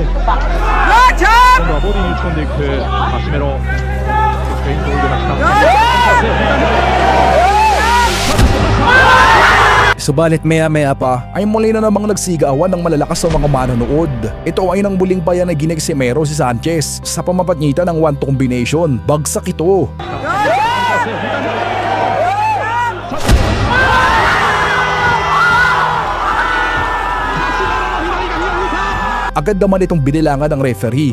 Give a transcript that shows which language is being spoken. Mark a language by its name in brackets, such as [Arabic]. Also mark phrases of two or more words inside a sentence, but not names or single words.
[Japanese] 今度はボディに打ち込んでいくカシメロ。フェイントを入れました。 [Filipino] Subalit maya-maya pa ay muli na namang nagsigawan ng malalakas sa mga manonood. Ito ay nang muling payanaginig si Mero si Sanchez sa pamamagitan ng 1-2 combination. Bagsak ito. Agad naman itong binilangan ng referee.